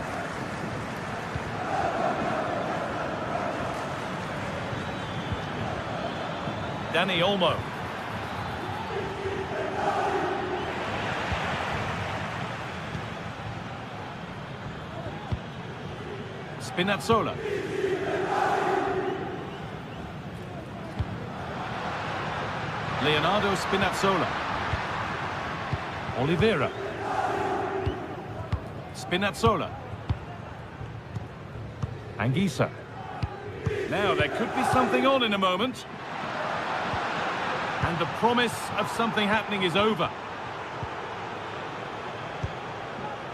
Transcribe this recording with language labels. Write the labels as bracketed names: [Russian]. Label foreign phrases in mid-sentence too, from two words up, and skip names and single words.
[English] Dani Olmo. Spinazzola. Leonardo Spinazzola. Oliveira. Spinazzola. Anguissa. Now there could be something on in a moment. And the promise of something happening is over.